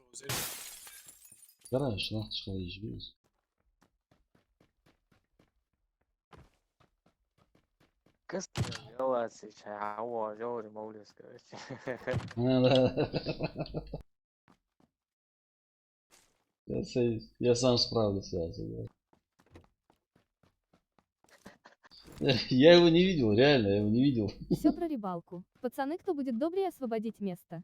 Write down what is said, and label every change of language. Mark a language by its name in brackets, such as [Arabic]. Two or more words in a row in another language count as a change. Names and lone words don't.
[Russian] Гараж, нахуй, что есть. كسر جواسي شعوى جوري مولس короче. Я сам справлюсь. Я его не видел, реально, я его не видел. Все про рыбалку. Пацаны, кто будет добрее освободить место?